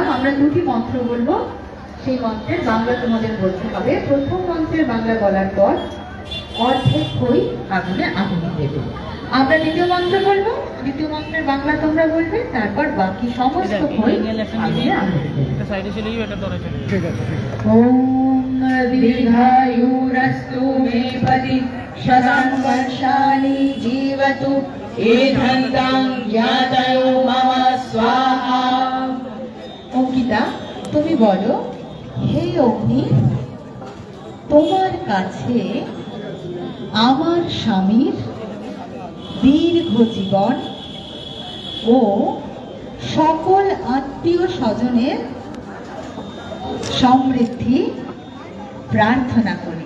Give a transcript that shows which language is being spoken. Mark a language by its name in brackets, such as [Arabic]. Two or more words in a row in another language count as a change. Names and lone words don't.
[Bangla] আমরা দুটি মন্ত্র বলবো, সেই মন্ত্রের বাংলা তোমাদের বলতে হবে। প্রথম মন্ত্রের বাংলা বলার পর অর্ধেক খই আগুনে আহুতি দেবে। আমরা দ্বিতীয় মন্ত্র বলবো, দ্বিতীয় মন্ত্রের বাংলা তোমরা বলবে, তারপর বাকি সমস্ত খই আগুনে আহুতি দেবে। সাইডে চলে যাবে, এটা ধরে চলে [Sanskrit] ওম दीर्घायुरस्तु मे पति शतं वर्षाणि जीवतु एधन्तां ज्ञातयो मम स्वाहा। [Bangla] অঙ্কিতা, তুমি বলো, হে অগ্নি, তোমার কাছে আমার স্বামীর দীর্ঘ জীবন ও সকল আত্মীয় স্বজনের সমৃদ্ধি প্রার্থনা করি।